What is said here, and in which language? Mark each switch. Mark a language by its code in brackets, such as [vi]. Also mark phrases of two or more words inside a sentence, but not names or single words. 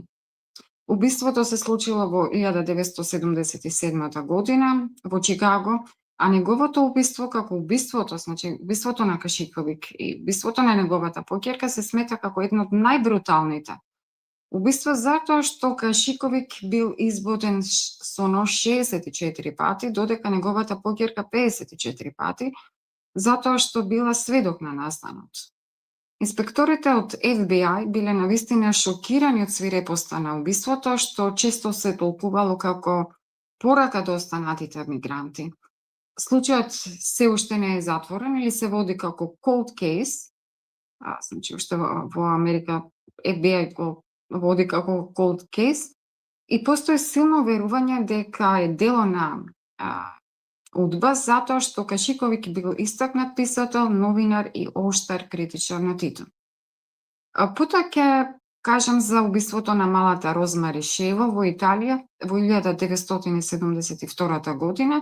[mk] Убиството се случило во 1977 година во Чикаго, а неговото убиство како убиството, значи убиството на Кашиковик и убиството на неговата поќерка се смета како едно од најбруталните убиства затоа што Кашиковик бил избоден со нож 64 пати, додека неговата поќерка 54 пати, затоа што била сведок на настанот. Инспекторите од FBI биле навистина шокирани од свирепоста на убиството, што често се толкувало како порака до останатите мигранти. Случајот се уште не е затворен или се води како [en] cold case, [mk] значи уште во Америка FBI го води како [en] cold case, [mk] и постои силно верување дека е дело на УДБА затоа што Кашиковик бил истакнат писател, новинар и оштар критичар на Тито. Потоа ќе кажам за убиството на малата Розмари Шево во Италија во 1972 година.